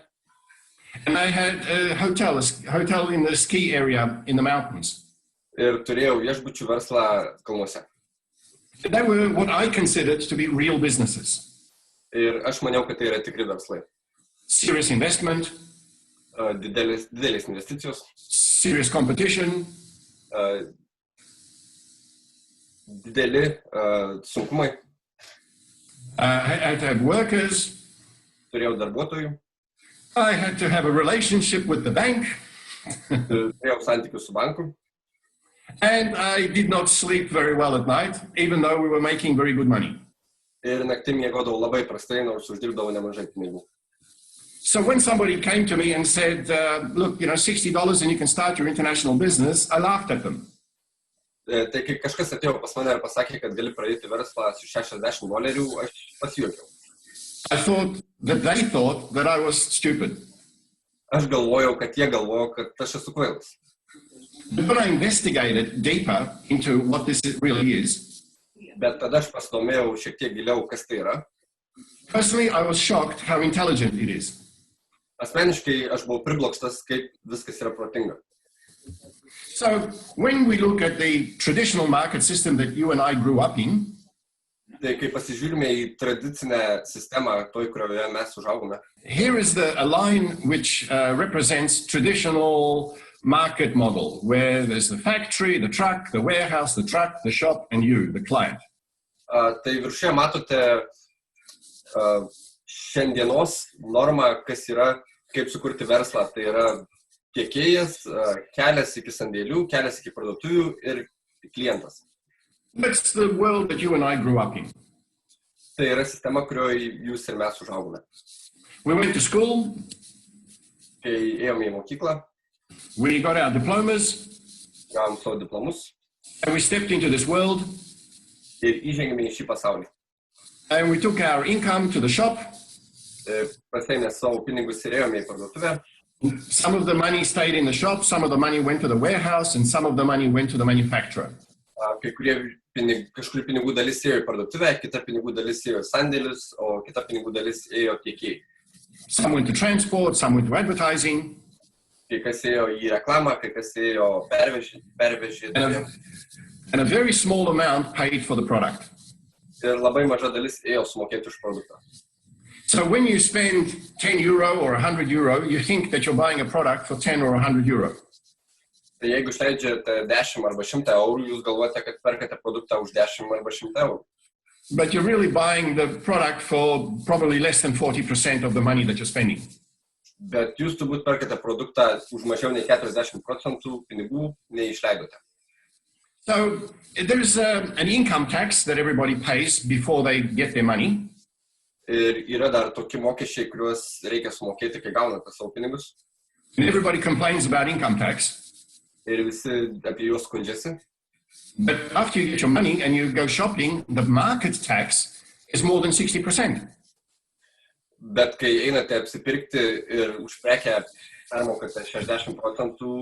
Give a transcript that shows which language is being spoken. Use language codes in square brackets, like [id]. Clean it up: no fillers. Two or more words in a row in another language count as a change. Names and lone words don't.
[en] And I had a hotel in the ski area in the mountains. [lt] Ir turėjau viešbučių verslą kalnuose. [en] They were what I considered to be real businesses. [lt] Ir aš maniau, kad tai yra tikri verslai. [en] Serious investment, [lt] Didelės investicijos, [en] serious competition, [lt] dideli sunkumai. [en] I had to have workers. [lt] Turėjau darbuotojų, [en] I had to have a relationship with the bank. [lt] turėjau santykius su banku. [en] And I did not sleep very well at night, even though we were making very good money. [lt] Ir naktį miegodavau labai prastai, nors uždirbdavau nemažai pinigų. [en] So when somebody came to me and said, look, $60 and you can start your international business, I laughed at them. [lt] Tai kai kažkas atėjo pas mane ir pasakė, kad gali pradėti verslą su $60, aš pasijuokiau. [en] I thought that they thought that I was stupid. [lt] Aš galvojau, kad jie galvojo, kad aš esu kvailas. [en] But when I investigated deeper into what this really is, [lt] Bet tada aš pasidomėjau šiek tiek giliau, kas tai yra. [en] personally, I was shocked how intelligent it is. [lt] Asmeniškai aš buvau priblokštas, kaip viskas yra protinga. [en] So when we look at the traditional market system that you and I grew up in, [lt] Tai kai pasižiūrime į tradicinę sistemą, toj, kurioje mes užaugome, [en] here is a line which represents traditional market model, where there's the factory, the truck, the warehouse, the truck, the shop, and you, the client. [lt] tai viršuje matote šiandienos normą, kas yra, kaip sukurti verslą. Tai yra tiekėjas, kelias iki sandėlių, kelias iki parduotuvių ir klientas. [en] That's the world that you and I grew up in. [lt] Tai yra sistema, kurioje jūs ir mes užaugome. [en] We went to school, [lt] Kai ėjome į mokyklą, [en] we got our diplomas, [lt] gavom savo diplomus [en] and we stepped into this world, [lt] ir įžengėme į šį pasaulį. [en] and we took our income to the shop. [lt] Pasiėmė savo pinigus ir ėjome į parduotuvę. [en] Some of the money stayed in the shop, some of the money went to the warehouse, and some of the money went to the manufacturer. [lt] Kai kurie kažkur pinigų dalis ėjo į parduotuvę, kita pinigų dalis ėjo į sandėlius, o kita pinigų dalis ėjo tiekėjai. [en] Some went to transport, some went to advertising, [lt] Kai kas ėjo į reklamą, kai kas ėjo pervežė. [en] and a very small amount paid for the product. [lt] Ir labai maža dalis ėjo sumokėti už produktą. [en] So when you spend €10 or €100, you think that you're buying a product for 10 or €100. [lt] Tai jeigu išleidžiate 10 arba 100 eurų, jūs galvojate, kad perkate produktą už 10 arba 100 eurų. [en] But you're really buying the product for probably less than 40% of the money that you're spending. [lt] Bet jūs turbūt perkate produktą už mažiau nei 40% pinigų nei išleidote. [en] So there is an income tax that everybody pays before they get their money. [lt] Ir yra dar tokie mokesčiai, kuriuos reikia sumokėti, kai gaunate savo pinigus. [en] And everybody complains about income tax. [lt] Ir visi apie juos skundžiasi. [en] But after you get your money and you go shopping, the market tax is more than 60%. [lt] Bet kai einate apsipirkti ir už prekę permokate 60%,